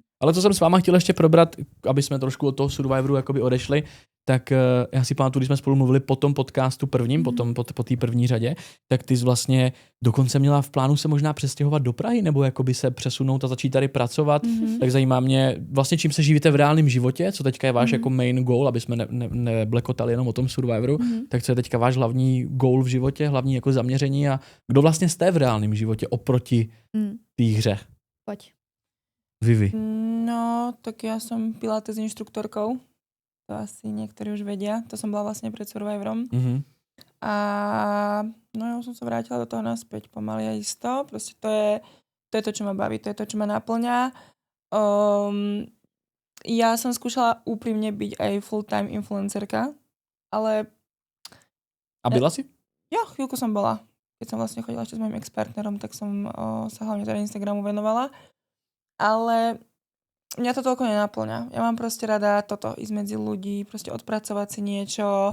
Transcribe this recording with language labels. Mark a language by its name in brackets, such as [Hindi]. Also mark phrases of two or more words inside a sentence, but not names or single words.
[Czech] Ale co jsem s váma chtěl ještě probrat, aby jsme trošku od toho Survivoru jakoby odešli, tak já si pamatuju, když jsme spolu mluvili po tom podcastu prvním, po té první řadě, tak ty jsi vlastně dokonce měla v plánu se možná přestěhovat do Prahy, nebo jakoby se přesunout a začít tady pracovat. Tak zajímá mě vlastně, čím se živíte v reálném životě, co teďka je váš jako [English] main goal, [Czech] aby jsme neblekotali jenom o tom Survivoru, tak co je teďka váš hlavní goal v životě, hlavní jako zaměření a kdo vlastně jste v reálném životě oproti té hře? Poď. Vivi. [Slovak] No, tak ja som pilates inštruktorkou. To asi niektorí už vedia. To som bola vlastne pred Survivorom. A no ja som sa vrátila do toho naspäť pomaly a isto. Proste to je to, čo ma baví. To je to, čo ma naplňa. Ja som skúšala úprimne byť aj full-time influencerka, ale... [Czech] A byla si? [Slovak] Ja, chvíľku som bola. Keď som vlastne chodila ešte s mojím ex-partnerom, tak som sa hlavne teda Instagramu venovala. Ale mňa to toľko nenaplňa. Ja mám proste rada toto, ísť medzi ľudí, proste odpracovať si niečo.